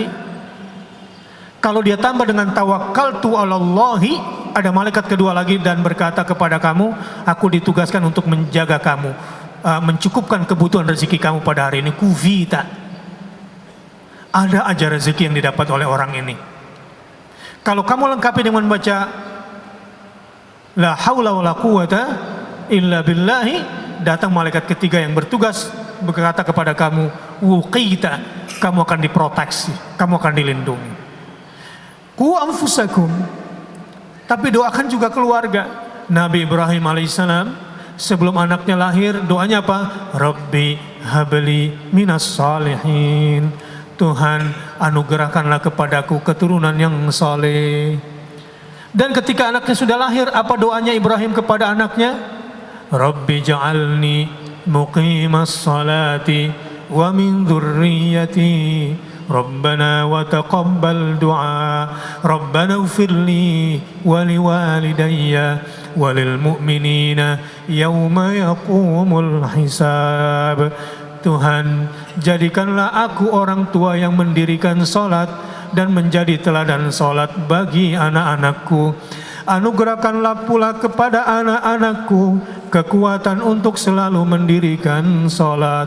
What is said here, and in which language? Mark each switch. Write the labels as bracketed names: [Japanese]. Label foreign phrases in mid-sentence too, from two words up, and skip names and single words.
[Indonesian] Kalau dia tambah dengan [Arabic] توكلت على الله, [Indonesian] ada malaikat kedua lagi dan berkata kepada kamu, aku ditugaskan untuk menjaga kamu, mencukupkan kebutuhan rezeki kamu pada hari ini. [Arabic] Kuvita. [Indonesian] Ada aja rezeki yang didapat oleh orang ini. Kalau kamu lengkapi dengan membaca [Arabic] لا حول ولا قوة إلا بالله, [Indonesian] datang malaikat ketiga yang bertugas berkata kepada kamu, wuqita, kamu akan diproteksi, kamu akan dilindungi. [Arabic] قوا أنفسكم, [Indonesian] tapi doakan juga keluarga. Nabi Ibrahim alaihissalam sebelum anaknya lahir, doanya apa? [Arabic] رب هب لي من الصالحين, [Indonesian] Tuhan anugerahkanlah kepadaku keturunan yang saleh. Dan ketika anaknya sudah lahir, apa doanya Ibrahim kepada anaknya? [Arabic] رب اجعلني مقيم الصلاة ومن ذريتي ربنا وتقبل دعاء ربنا اغفر لي ولوالدي وللمؤمنين يوم يقوم الحساب. [Indonesian] Tuhan, jadikanlah aku orang tua yang mendirikan salat dan menjadi teladan salat bagi anak-anakku. Anugerahkanlah pula kepada anak-anakku kekuatan untuk selalu mendirikan salat.